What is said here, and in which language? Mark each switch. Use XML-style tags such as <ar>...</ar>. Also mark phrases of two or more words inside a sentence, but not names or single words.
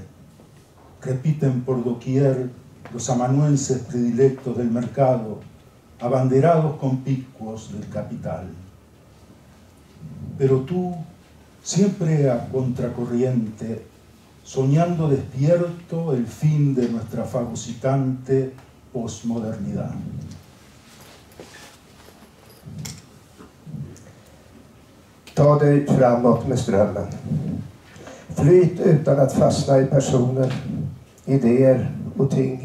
<es>Repiten por doquier los amanuenses predilectos del mercado, abanderados conspicuos del capital. Pero tú, siempre a contracorriente, soñando despierto el fin de nuestra fagocitante posmodernidad.</es> <sv>Ta dig framåt med strömmen. Flyt utan att fastna i personer, idéer och ting.</sv>